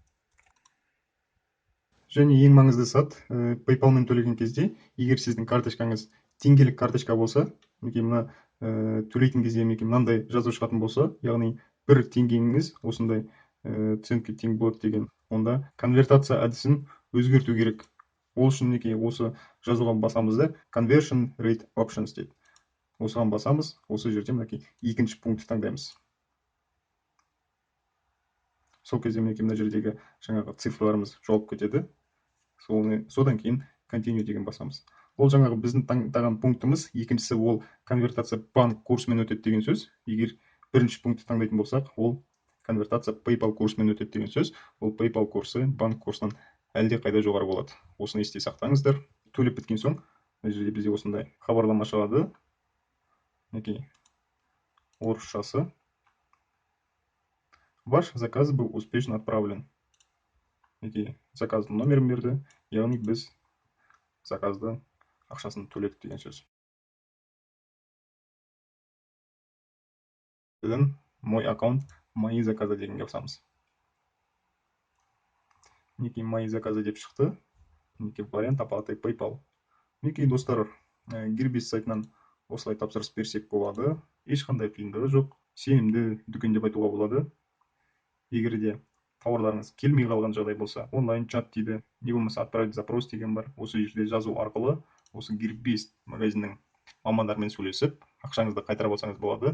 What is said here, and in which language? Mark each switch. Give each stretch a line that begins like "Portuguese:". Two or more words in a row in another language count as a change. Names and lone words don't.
Kazakh: Және ең маңызды сәт, PayPal'мен төлеген кезде, егер сіздің карточкаңыз теңгелік карточка болса, мына төлейтін кезде мынандай жазу шығатын болса, яғни 1 теңгеңіз осындай центке тең болады деген, онда конвертация әдісін өзгерту керек. Ол үшін осы жазуға басамыз да,
English: conversion rate options дейді.
Kazakh: Осыған басамыз, осы жерде екінші пунктті таңдаймыз. Сол кезде мына жердегі жаңағы цифрларымыз жоғалып кетеді. Содан кейін continue деген басамыз. Ол жаңағы біздің таңдаған пунктіміз. Екіншісі ол конвертация банк курсымен өтеді деген сөз. Егер бірінші пунктті таңдайтын болсақ, ол конвертация PayPal курсымен өтеді деген сөз. Ол PayPal курсы банк курсынан әлде қайда жоғары болады. Осыны есте сақтаңыздар. Төлеп біткен соң, жерде бізде осындай хабарлама шығады. Орысшасы.
Russian: Ваш заказ был успешно отправлен.
Kazakh: Заказдың номерін берді, яғни біз заказды ақшасын төледік деген сөз.
Russian: Мой аккаунт, мои заказы
Kazakh: дегенге басамыз.
Russian: Мои заказы
Kazakh: деп шықты.
Russian: Вариант оплаты PayPal.
Kazakh: Достар, Gearbest сайтынан осылай тапсырыс берсек болады. Ешқандай қиындығы жоқ. Сенімді дүкен деп айтуға болады. Егер де тауарларыңыз келмей қалған жағдай болса, онлайн чат дейді, не болмаса
Russian: отправить запрос
Kazakh: деген бар. Осы жерде жазу арқылы осы Gearbest магазиннің мамандарымен сөйлесіп, ақшаңызды қайтарып алсаңыз болады.